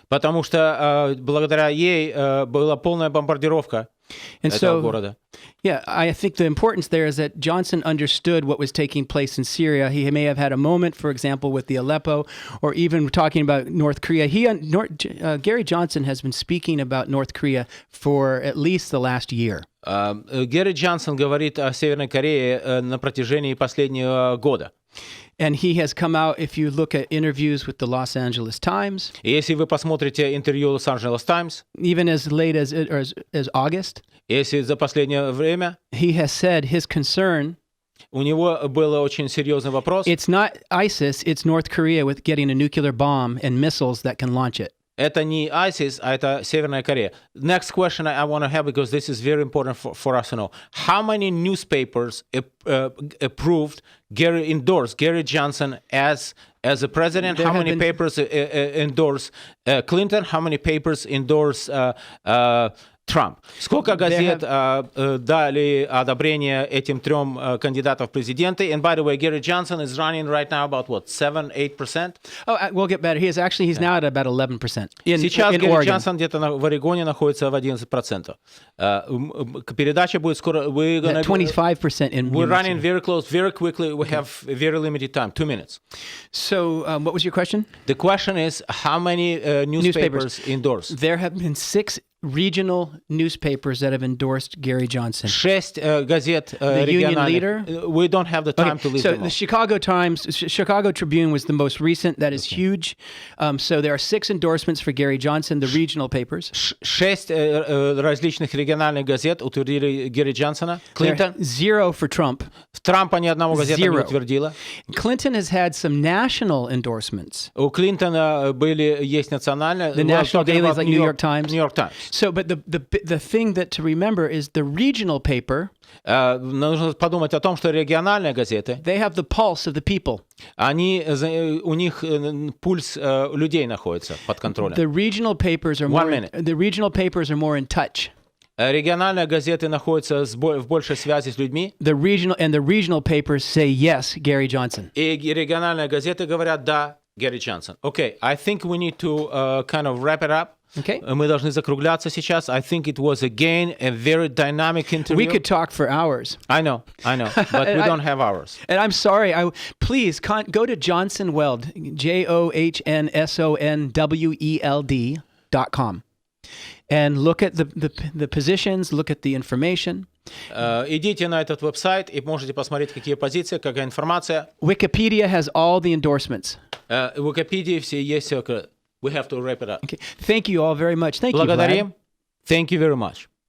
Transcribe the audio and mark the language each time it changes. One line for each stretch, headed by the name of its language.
Russian: Потому что благодаря ей была полная бомбардировка этого города.
English: Yeah, I think the importance there is that Johnson understood what was taking place in Syria. He may have had a moment, for example, with the Aleppo, or even talking about North Korea. Gary Johnson has been speaking about North Korea for at least the last year.
Russian: Гэри Джонсон говорит о Северной Корее на протяжении последнего года.
English: And he has come out, if you look at interviews with the Los Angeles Times.
Russian: Если вы посмотрите интервью Los Angeles Times,
English: even as late as August,
Russian: если за последнее время,
English: he has said his concern.
Russian: У него был очень серьезный вопрос.
English: It's not ISIS, it's North Korea with getting a nuclear bomb and missiles that can launch it.
Russian: Это не ISIS, а это Северная Корея.
English: Next question I want to have, because this is very important for us to know. How many newspapers endorsed Gary Johnson as a president? How many papers endorse Clinton? How many papers endorse Trump?
Russian: Сколько газет дали одобрение этим трем кандидатам в президенты?
English: And by the way, Gary Johnson is running right now about what, 7-8%? Oh, we'll get better. He's now at about 11%.
Russian: Сейчас
English: in
Russian: Гэри
English: Oregon.
Russian: Джонсон где-то в Орегоне находится в 11%. Передача будет скоро.
English: 25% in. We're running very close, very quickly. We have very limited time, 2 minutes. So, what was your question? The question is, how many newspapers endorse? There have been 6 regional newspapers that have endorsed Gary Johnson.
Russian: 6 газет
English: Union
Russian: региональных.
English: Leader? We don't have the time to list So them all. the Chicago Tribune was the most recent. That is huge. So there are 6 endorsements for Gary Johnson, the regional papers.
Russian: 6 различных региональных газет утвердили Гэри Джонсона. Клинтон.
English: 0 for Trump.
Russian: Трампа ни одного газета не
English: 0.
Russian: утвердила.
English: Clinton has had some national endorsements.
Russian: У Клинтона есть национальные.
English: The national dailies like New York Times. New York Times. So, but the thing that to remember is the regional paper.
Russian: Нужно подумать о том, что региональные газеты,
English: They have the pulse of the people.
Russian: у них пульс людей находится под контролем.
English: The regional papers are more in touch.
Russian: Региональные газеты находятся в большей связи с людьми.
English: The regional papers say yes, Gary Johnson.
Russian: И региональные газеты говорят да, Гэри Джонсон.
English: Okay, I think we need to kind of wrap it up. Okay.
Russian: Мы должны закругляться сейчас.
English: I think it was again a very dynamic interview. We could talk for hours. I know, but we don't have hours. And I'm sorry. Please go to Johnson Weld, JOHNSONWELD.com, and look at the positions, look at the information.
Russian: Идите на этот веб-сайт и можете посмотреть, какие позиции, какая информация.
English: Wikipedia has all the endorsements.
Russian: В Википедии все есть.
English: We have to wrap it up. Okay. Thank you all very much. Thank you, Vlad.
Russian: Благодарим.
English: Thank you very much.